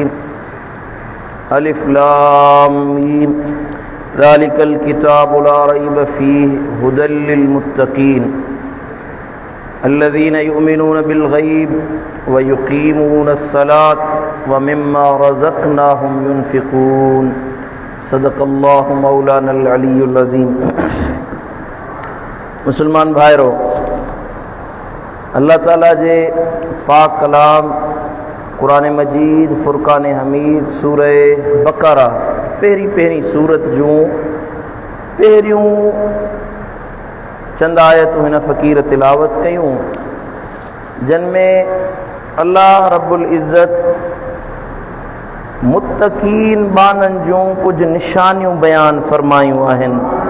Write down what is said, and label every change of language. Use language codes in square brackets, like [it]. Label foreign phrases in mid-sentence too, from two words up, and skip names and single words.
[ar] ألف لام ميم ذلك الكتاب لا ريب فيه هدى للمتقين الذين يؤمنون بالغيب ويقيمون الصلاة ومما رزقناهم ينفقون. صدق الله مولانا العلي العظيم. [sd] मुसलमान भाइरो, अल्लाह ताला जे पाक कलाम कुरान मजीद, फुरकान हमीद, सूरह बकरा पहिरीं सूरत जूं पहिरियों चंद आयतूं हिन फ़क़ीर तिलावत कयूं, जिन में [ar] الله رب العزة [sd] मुत्तक़ीन बाननि जूं कुछ निशानियूं बयान फरमायूं आहिनि।